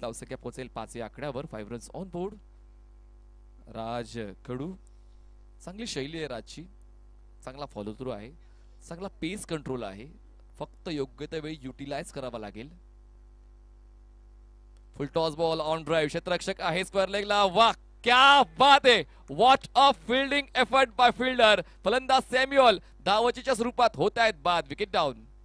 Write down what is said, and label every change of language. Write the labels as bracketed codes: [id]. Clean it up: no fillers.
[mr] धावसंख्या पोहोचेल 5 या आकड्यावर. [en] 5 runs on board. [mr] राज कडू चांगली शैली आहे राजची. चांगला फॉलो थ्रू आहे. चांगला पेस कंट्रोल आहे. फक्त योग्य त्या वेळी युटिलाइज करावा लागेल. [en] Full toss ball on drive. [mr] क्षेत्ररक्षक आहे स्क्वेअर लेगला. [hi] वाह क्या बात है. [en] What a fielding effort by fielder. [mr] फलंदाज सॅम्युअल धावचीच्या स्वरूपात होत आहेत बाद. [en] Wicket down.